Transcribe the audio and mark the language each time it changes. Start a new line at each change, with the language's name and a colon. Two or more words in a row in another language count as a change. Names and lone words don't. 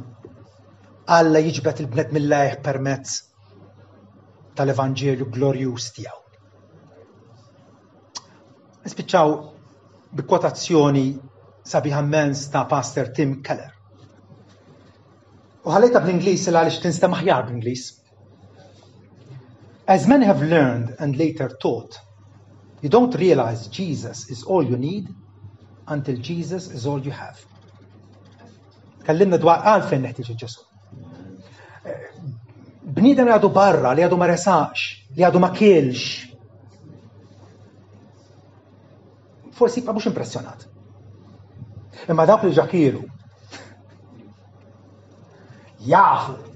Maltese: Alla jiġbed il-bned mill-lejh permezz tal-Evanġelju glorjuż tiegħu. Nispiċċaw bi kwotazzjoni sabiħa immens ta' Pastor Tim Keller. U ħallejta bl-Ingliż għaliex tinstema' aħjar bl-Ingliż.
English: As many have learned and later taught, you don't realize Jesus is all you need until Jesus is all you have.
Maltese: Kellimna dwar għalfejn neħtieġ Ġesu. Bniedem li għadu barra, li għadu ma resaqx, li għadu ma kielx. Forsi jibqa' mhux impressjonat. Imma dawk li ġakielu jafu.